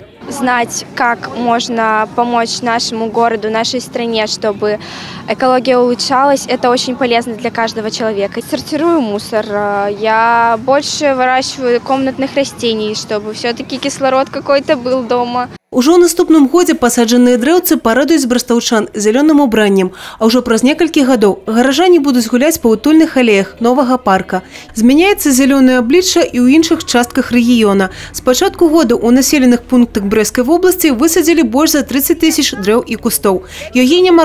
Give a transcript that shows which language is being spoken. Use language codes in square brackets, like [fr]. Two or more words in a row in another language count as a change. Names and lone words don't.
[ru] Знать, как можно помочь нашему городу, нашей стране, чтобы экология улучшалась, это очень полезно для каждого человека. Сортирую мусор, я больше выращиваю комнатных растений, чтобы все-таки кислород какой-то был дома. [be] Уже ў наступным годзе пасаджаныя дрэўцы парадуюць брастаўчан зеленым убраннем, а ўжо праз некалькі гадоў гаражане будуць гуляць па утульных алеях новага парка. Змяняецца зеленае аблічча і ў іншых частках рэгіёна. З пачатку года ў населеных пунктах Брэсцкай вобласці высадзілі больш за 30 000 дрэў і кустоў.